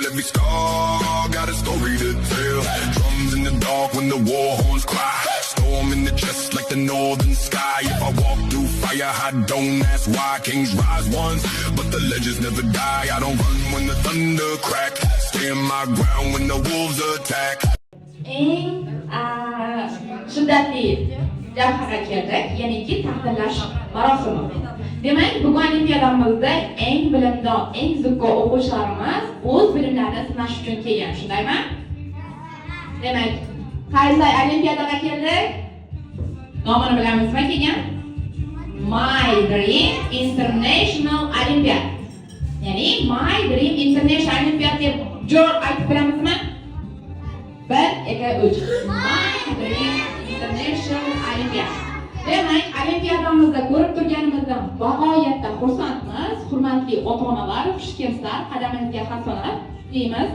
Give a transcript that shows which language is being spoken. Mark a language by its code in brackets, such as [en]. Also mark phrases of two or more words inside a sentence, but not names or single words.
[en] Every star got a story to tell. Drums in the dark when the war horns cry. Storm in the chest like the northern sky. If I walk through fire, I don't ask why. Kings rise once, but the legends never die. I don't run when the thunder crack. Stand my ground when the wolves attack. [uz] Eng shiddatli jabhaga keldik, ya'niki taqdirlash marosimi. Demak, bugun olimpiadamizda eng bilimdon, eng zukko o'quvchilarimiz o'z bilimlarini sinash uchun kelgan, shundaymi? Demak, qaysi olimpiadaga keldik? Nomini bilamizmi kelgan? My Dream International Olympiad. Ya'ni My Dream International Olympiad deb jo'r aytib bilamizmi? 1, 2, 3. My Dream International Olympiad. Demak, olimpiadamizda ko'rib turganimizdan bag'oyatda xursandmiz. Hurmatli ota-onalar, xush kelibsizlar. Qadamingizga hasanat deymiz.